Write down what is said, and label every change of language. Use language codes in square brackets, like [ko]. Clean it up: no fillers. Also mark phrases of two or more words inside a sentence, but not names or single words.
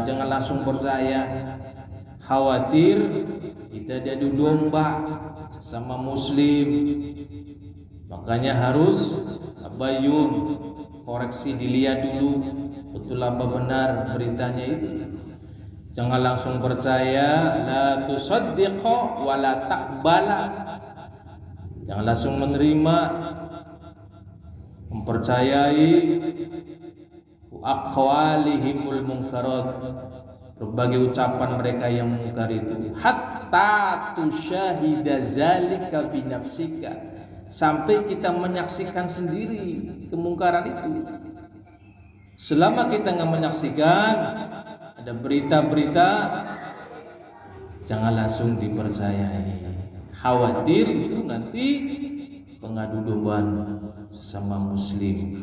[id] Jangan langsung percaya, khawatir kita diadu domba sesama muslim. Makanya harus tabayyun, koreksi, dilihat dulu betul apa benar beritanya itu. Jangan langsung percaya, [ar] لا تصدق ولا تقبل, [id] jangan langsung menerima, mempercayai [ar] أقوالهم المنكرات, [id] berbagai ucapan mereka yang mungkar itu, [ar] حتى تشاهد ذلك بنفسك, [id] sampai kita menyaksikan sendiri kemungkaran itu. Selama kita nggak menyaksikan, ada berita-berita jangan langsung dipercayai. Khawatir itu nanti pengadu dombaan sesama muslim.